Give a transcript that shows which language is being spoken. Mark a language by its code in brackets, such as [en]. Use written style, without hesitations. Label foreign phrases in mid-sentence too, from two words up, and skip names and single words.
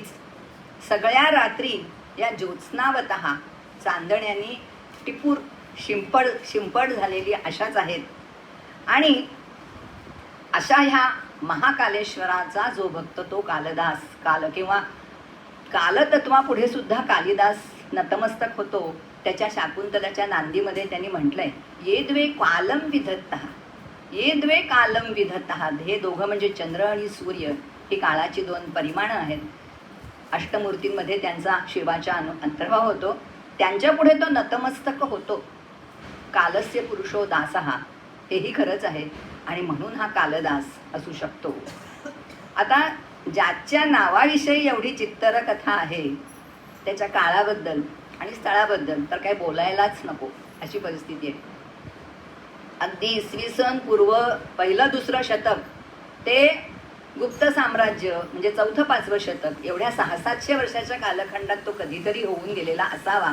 [mr] सगळ्या रात्री या ज्योत्स्नावतः चांदण्यानी टिपूर शिंपड झालेली अशाच आहेत. आणि अशा ह्या महाकालेश्वराचा जो भक्त तो कालदास, काल किंवा कालतत्वापुढे सुद्धा कालिदास नतमस्तक होतो. त्याच्या शाकुंतलाच्या नांदीमध्ये त्यांनी म्हटलंय, [sa] ये द्वे कालम विधत्तः, ये द्वे कालम विधत्तः. [mr] हे दोघं म्हणजे चंद्र आणि सूर्य ही काळाची 2 परिमाणं आहेत. अष्टमूर्तींमध्ये त्यांचा शिवाचा अंतर्भाव होतो. त्यांच्या पुढे तो नतमस्तक होतो. [sa] कालस्य पुरुषो दासः, [mr] हेही खरंच आहे आणि म्हणून हा कालदास असू शकतो. आता ज्याच्या नावाविषयी एवढी चित्तर कथा आहे त्याच्या काळाबद्दल आणि स्थळाबद्दल तर काही बोलायलाच नको अशी परिस्थिती आहे. अगदी इसवी सन पूर्व 1-2 शतक ते गुप्त साम्राज्य म्हणजे 4-5 शतक एवढ्या 600-700 वर्षाच्या कालखंडात तो कधीतरी होऊन गेलेला असावा.